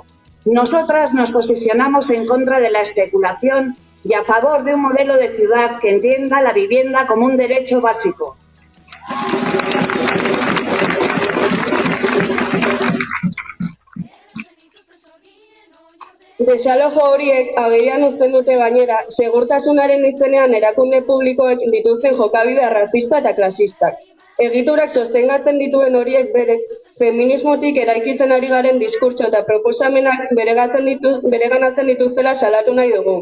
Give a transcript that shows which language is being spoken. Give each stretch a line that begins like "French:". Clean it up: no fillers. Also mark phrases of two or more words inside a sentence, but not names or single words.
Spanish: Nosotras nos posicionamos en contra de la especulación y a favor de un modelo de ciudad que entienda la vivienda como un derecho básico.
Basque: Desalojo horiek agerian uzten dute gainera, segurtasunaren izenean erakunde publikoek dituzten jokabide arrazista eta klasistak. Egiturak sostengatzen dituen horiek bere feminismotik eraikitzen ari garen diskurtso eta proposamenak bereganatzen dituztela salatu nahi dugu.